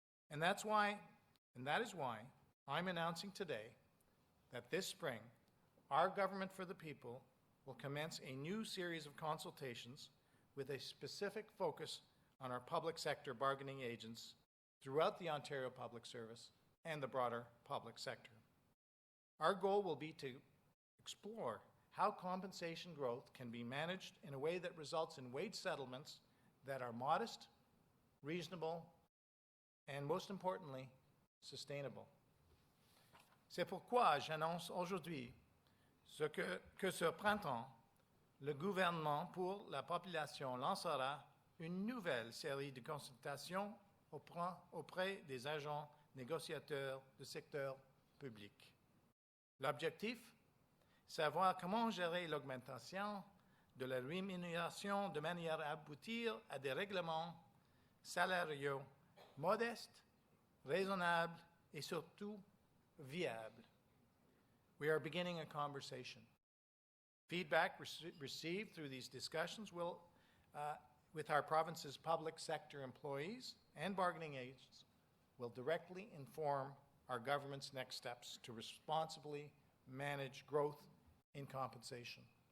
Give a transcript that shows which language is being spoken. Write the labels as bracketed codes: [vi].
[en] And that is why I'm announcing today that this spring, our Government for the People will commence a new series of consultations with a specific focus on our public sector bargaining agents throughout the Ontario Public Service and the broader public sector. Our goal will be to explore how compensation growth can be managed in a way that results in wage settlements that are modest, reasonable, and most importantly, sustainable. [fr] C'est pourquoi j'annonce aujourd'hui que ce printemps, le gouvernement pour la population lancera une nouvelle série de consultations auprès des agents négociateurs du secteur public. L'objectif, savoir comment gérer l'augmentation de la rémunération de manière à aboutir à des règlements salariaux modestes, raisonnables et surtout viables. [en] We are beginning a conversation. Feedback received through these discussions will, with our province's public sector employees and bargaining agents, will directly inform our government's next steps to responsibly manage growth in compensation.